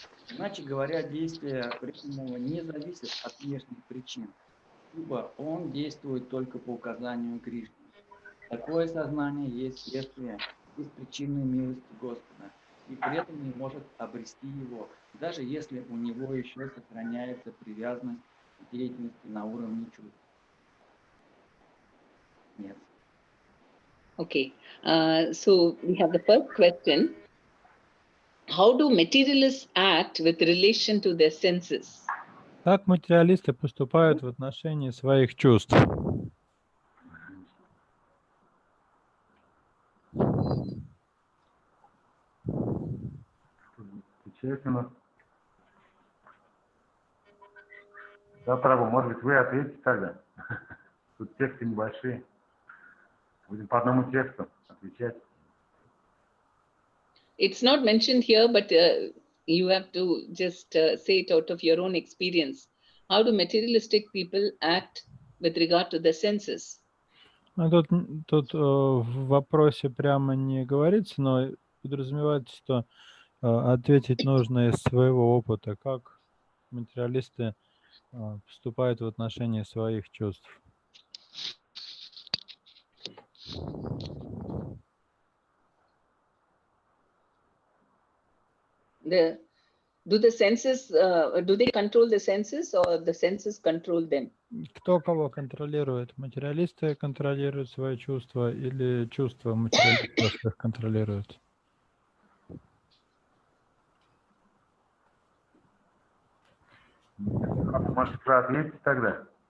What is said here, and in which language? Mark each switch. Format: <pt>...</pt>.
<ru>Иначе говоря, действия преданного не зависят от внешних причин, ибо он действует только по указанию Кришны. Такое сознание есть следствие беспричинной милости Господа, и преданный может обрести его, даже если у него еще сохраняется привязанность к деятельности на уровне чувств. Нет.</ru> <en>Okay. So we have the first question. How do materialists act with relation to their senses?</en> <ru>Как материалисты поступают в отношении своих чувств? Отвечайте у нас. Да, Прабhu, может быть, вы ответите тогда? Тут тексты небольшие. Будем по одному тексту отвечать.</ru> <en>It's not mentioned here, but you have to just say it out of your own experience. How do materialistic people act with regard to the senses?</en> <ru>Тут в вопросе прямо не говорится, но подразумевается, что ответить нужно из своего опыта, как материалисты поступают в отношении своих чувств.</ru> <en>Do the senses, do they control the senses or the senses control them?</en> <ru>Кто кого контролирует? Материалисты контролируют свои чувства или чувства материалистов их контролируют? Может, вы ответите тогда?</ru>